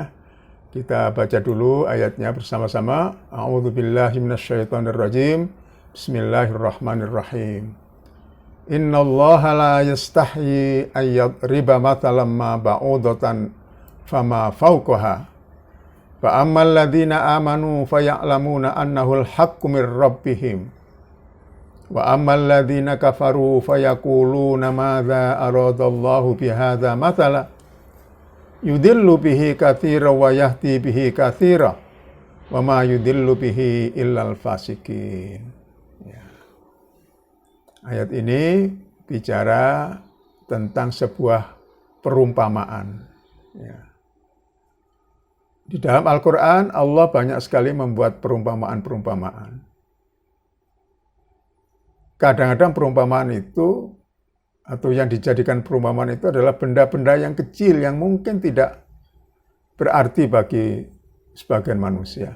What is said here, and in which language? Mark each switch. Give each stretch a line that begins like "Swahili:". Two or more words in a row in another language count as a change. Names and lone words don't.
Indonesian: Kita baca dulu ayatnya bersama-sama.
Arabic: أعوذ بالله من الشيطان الرجيم. بسم الله الرحمن الرحيم. إن الله لا يستحيي أن يضرب مثلا ما بعوضة فما فوقها. فأما الذين آمنوا فيعلمون أنه الحق من ربهم. وأما الذين كفروا فيقولون ماذا أراد الله بهذا مثلا. يضل به كثيرا ويهدي به كثيرا وما يضل به إلا الفاسقين. Ya.
Indonesian: Ayat ini bicara tentang sebuah perumpamaan. Ya. Di dalam Al-Quran, Allah banyak sekali membuat perumpamaan-perumpamaan. Kadang-kadang perumpamaan itu atau yang dijadikan perumpamaan itu adalah benda-benda yang kecil yang mungkin tidak berarti bagi sebagian manusia.